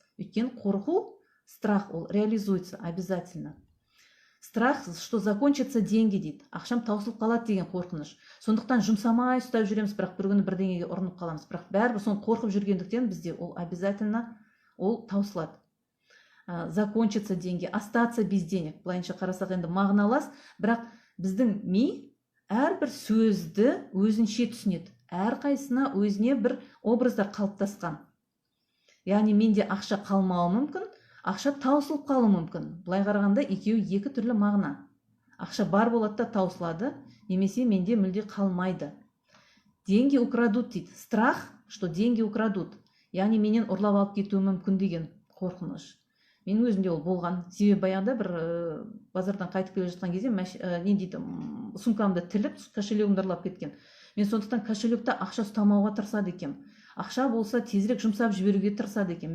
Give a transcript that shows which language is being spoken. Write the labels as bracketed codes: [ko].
[kk] Өйткені қорқу, страх ол [ru] реализуется обязательно. Страх, что закончатся деньги дейді. [kk] Ақшам таусылып қалады деген қорқыныш. Сондықтан жұмсамай ұстап жүреміз, бірақ бір күні бірдеңеге ұрынып қаламыз. Бірақ бәрібір соны қорқып жүргендіктен бізде ол обязательно ол таусылады. [ru] Закончатся деньги, остаться без денег. [kk] Былайынша қарасақ енді мағыналас, бірақ біздің ми әрбір сөзді өзінше түсінеді. Әрқайсына өзіне бір образдар қалыптасқан. Яғни менде ақша қалмауы мүмкін, ақша таусылып қалуы мүмкін. Былай қарағанда екеуі екі түрлі мағына. Ақша бар болады да таусылады, немесе менде мүлде қалмайды. [ru] Деньги украдут дейді. Страх, что деньги украдут. [kk] Яғни менен ұрлап алып кетуі мүмкін деген қорқыныш. Мен өзімде ол болған. Себебі баяғыда бір базардан қайтып келе жатқан кезде не дейді, сумкамды тіліп, кошелегімді ұрлап кеткен. Мен сондықтан кошелекте ақша ұстамауға тырысады екем. Ақша болса тезірек жұмсап жіберуге тырысады екен.